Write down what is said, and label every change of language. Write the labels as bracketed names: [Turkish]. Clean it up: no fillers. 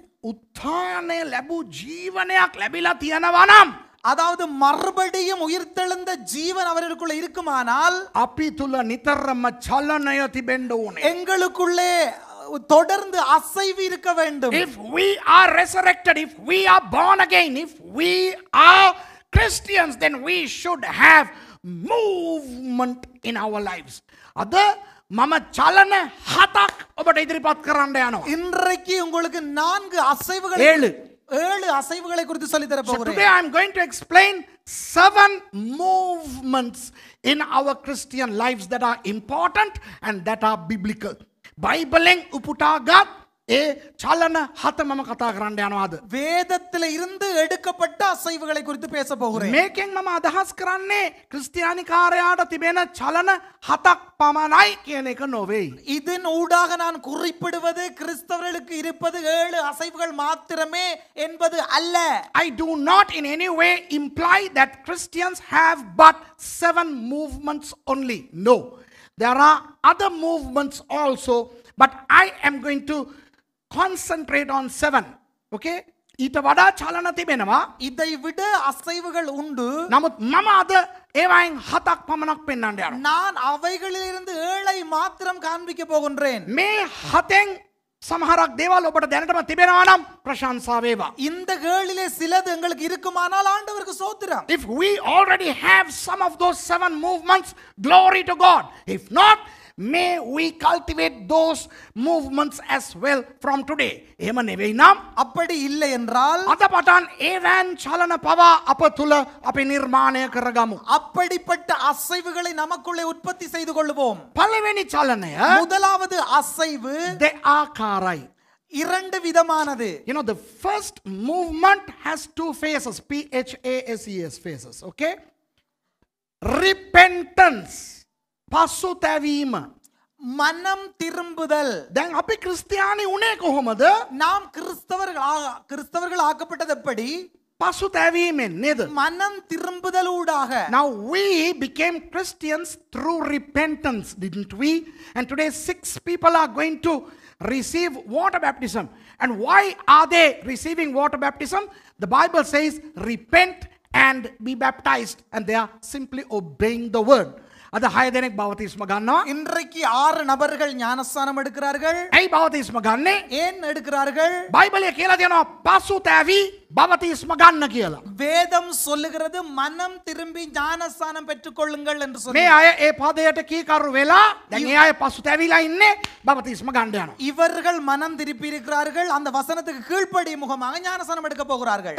[Sinhala] උත්ථානය ලැබූ ජීවනයක් ලැබිලා තියෙනවා නම්, [Tamil] அதாவது மறுபடியும் உயிர்த்தெழுந்த ஜீவன் அவர்களுக்குள்ள இருக்குமானால் [Sinhala] අපි තුල නිතරම චලනය තිබෙන්න ඕනේ. [Tamil] எங்களுக்குள்ளே தொடர்ந்து அசைவு இருக்க வேண்டும். [English] If we are resurrected, if we are born again, if we are Christians, then we should have movement in our lives. [Sinhala] අද මම චලන 7ක් ඔබට ඉදිරිපත් කරන්න යනවා. [Tamil] இன்றைக்கு உங்களுக்கு 4 அசைவுகள் 7 அசைவுகளை குறித்து சொல்லி தர [English] So [Tamil] போகிறேன். [English] today I am going to explain 7 movements in our Christian lives that are important and that are biblical. [Sinhala] බයිබලෙන් උපුටාගත් ඒ චලන 7 මම කතා කරන්න යනවා අද. [Tamil] வேதத்தில் இருந்து எடுக்கப்பட்ட அசைவுகளை குறித்து பேச போகிறேன். [Sinhala] මේකෙන් මම අදහස් කරන්නේ ක්‍රිස්තියානිකාරයාට තිබෙන චලන 7ක් පමණයි කියන එක නොවේයි. [Tamil] இதன் ஊடாக நான் குறிப்பிடுவது கிறிஸ்தவர்களுக்கு இருப்பது 7 அசைவுகள் மாத்திரமே என்பது அல்ல. [English] I do not in any way imply that Christians have but 7 movements only. No. There are other movements also, but I am going to concentrate on 7. [Sinhala] Okay? ඊට වඩා චලන තිබෙනවා. [Tamil] இதை விட அசைவுகள் உண்டு. [Sinhala] නමුත් මම අද ඒවයින් 7ක් පමණක් පෙන්වන්න යනවා. [Tamil] நான் அவைகளிலிருந்து 7ஐ மாத்திரம் காண்பிக்க போகின்றேன். [Sinhala] මේ 7න් සමහරක් දේවල් ඔබට දැනටම තිබෙනවා නම් ප්‍රශංසා වේවා. [Tamil] இந்த 7லே சிலது எங்களுக்கு இருக்குமானால் ஆண்டவருக்கு ஸ்தோத்திரம். [English] If we already have some of those 7 movements, glory to God. If not, may we cultivate those movements as well from today. [Sinhala] එහෙම නෙවෙයි නම් [Tamil] அப்படி இல்லை என்றால் [Sinhala] අද පටන් ඒවැන් චලන පවා අප තුල අපි නිර්මාණය කරගමු. [Tamil] அப்படிப்பட்ட அசைவுகளை நமக்குள்ளே உற்பத்தி செய்து கொள்வோம். [Sinhala] පළවෙනි චලනය [Tamil] முதலாவது அசைவு [Sinhala] දෙආකාරයි. [Tamil] 2 விதமானது. [English] You know, the first movement has 2 phases. PHASES phases. Okay? Repentance. [Sinhala] පසුතැවීම. [Tamil] மனம் திரும்புதல். [Sinhala] දැන් අපි ක්‍රිස්තියානි උනේ කොහොමද? [Tamil] நாம் கிறிஸ்தவர்கள் ஆக்கப்பட்டது எப்படி? [Sinhala] පසුතැවීමෙන් නේද? [Tamil] மனம் திரும்புதலூடாக. [English] Now we became Christians through repentance, didn't we? And today 6 people are going to receive water baptism. And why are they receiving water baptism? The Bible says repent and be baptized, and they are simply obeying the word. [Sinhala] අද 6 දෙනෙක් බවතිස්ම ගන්නවා. [Tamil] இன்றைக்கு 6 நபர்கள் ஞானஸ்நானம் எடுக்கிறார்கள். [Sinhala] ඇයි බවතිස්ම ගන්නෙ? [Tamil] ஏன் எடுக்கிறார்கள்? [Sinhala] බයිබලයේ කියලා තියෙනවා පසුතැවි බවතිස්ම ගන්න කියලා. [Tamil] வேதம் சொல்லுகிறது மனம் திரும்பி ஞானஸ்நானம் பெற்றுக்கொள்ளுங்கள் என்று சொல்லி. [Sinhala] මේ අය ඒ පදයට කීකරු වෙලා දැන් ඒ අය පසුතැවිලා ඉන්නේ බවතිස්ම ගන්න යනවා. [Tamil] இவர்கள் மனம் திருப்பி இருக்கிறார்கள். அந்த வசனத்துக்கு கீழ்ப்படி முகமாக ஞானஸ்நானம் எடுக்க போகிறார்கள்.